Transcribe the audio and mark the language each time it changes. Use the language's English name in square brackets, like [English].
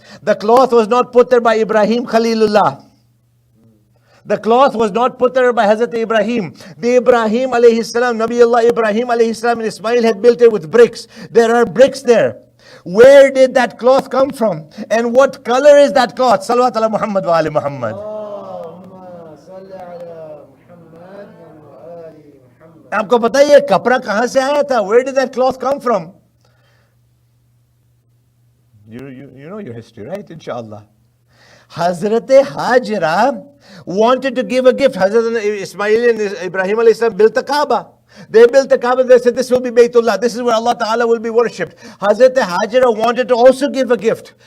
[English] The cloth was not put there by Ibrahim Khalilullah. The cloth was not put there by Hazrat Ibrahim. The Ibrahim alayhi salam, Nabiullah Ibrahim alayhi salam and Ismail had built it with bricks. There are bricks there. Where did that cloth come from? And what color is that cloth? [Arabic] Salawat ala Muhammad wa ali Muhammad. [Hindi] आपको पता है ये कपड़ा कहाँ से आया था? [English] Where did that cloth come from? You know your history, right? Inshallah. Hazrat Hajra wanted to give a gift. Hazrat Ismail and Ibrahim alayhi salam built the Kaaba. They built the Kaaba. They said, this will be Baytullah. This is where Allah Ta'ala will be worshipped. Hazrat Hajra wanted to also give a gift.